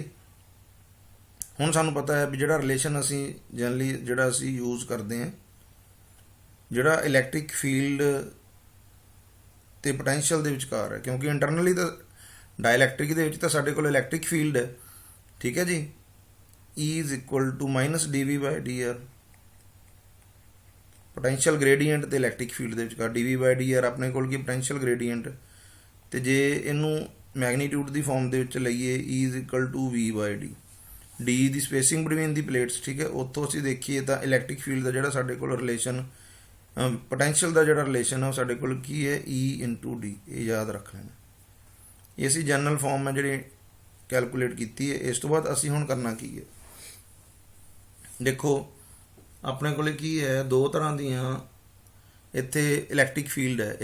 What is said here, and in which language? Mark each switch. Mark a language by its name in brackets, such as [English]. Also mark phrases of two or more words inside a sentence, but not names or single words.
[Punjabi] ਹੁਣ ਸਾਨੂੰ ਪਤਾ ਹੈ ਵੀ ਜਿਹੜਾ ਰਿਲੇਸ਼ਨ ਅਸੀਂ ਜਨਰਲੀ ਜਿਹੜਾ ਅਸੀਂ ਯੂਜ਼ ਕਰਦੇ ਹਾਂ, ਜਿਹੜਾ [English] electric field [Punjabi] ਤੇ ਪੋਟੈਂਸ਼ੀਅਲ ਦੇ ਵਿਚਕਾਰ ਹੈ, ਕਿਉਂਕਿ ਇੰਟਰਨਲੀ ਤਾਂ ਡਾਇਲੈਕਟ੍ਰਿਕ ਦੇ ਵਿੱਚ ਤਾਂ ਸਾਡੇ ਕੋਲ [English] electric field [Punjabi] ਹੈ। ਠੀਕ ਹੈ ਜੀ। [English] E is equal to minus dV by dr, potential gradient [Punjabi] ਤੇ [English] electric field [Punjabi] ਦੇ ਵਿਚਕਾਰ [English] dV by dr [Punjabi] ਆਪਣੇ ਕੋਲ ਕੀ [English] potential gradient. [Punjabi] ਤੇ ਜੇ ਇਹਨੂੰ ਮੈਗਨੀਟਿਊਡ ਦੀ ਫਾਰਮ ਦੇ ਵਿੱਚ ਲਈਏ [English] E is equal to V by d, [Punjabi] D ਦੀ [English] spacing between the plates. [Punjabi] ਠੀਕ ਹੈ। ਉੱਥੋਂ ਅਸੀਂ ਦੇਖੀਏ ਤਾਂ [English] electric field [Punjabi] ਦਾ ਜਿਹੜਾ ਸਾਡੇ ਕੋਲ ਰਿਲੇਸ਼ਨ, ਪੋਟੈਂਸ਼ੀਅਲ ਦਾ ਜਿਹੜਾ ਰਿਲੇਸ਼ਨ ਹੈ ਉਹ ਸਾਡੇ ਕੋਲ ਕੀ ਹੈ, [English] E into D। [Punjabi] ਇਹ ਯਾਦ ਰੱਖ ਲੈਣਾ। ਇਹ ਅਸੀਂ [English] general form [Punjabi] ਹੈ ਜਿਹੜੀ ਕੈਲਕੂਲੇਟ ਕੀਤੀ ਹੈ। ਇਸ ਤੋਂ ਬਾਅਦ ਅਸੀਂ ਹੁਣ ਕਰਨਾ ਕੀ ਹੈ, ਦੇਖੋ ਆਪਣੇ ਕੋਲ ਕੀ ਹੈ, ਦੋ ਤਰ੍ਹਾਂ ਦੀਆਂ ਇੱਥੇ [English] electric field [Punjabi] ਹੈ।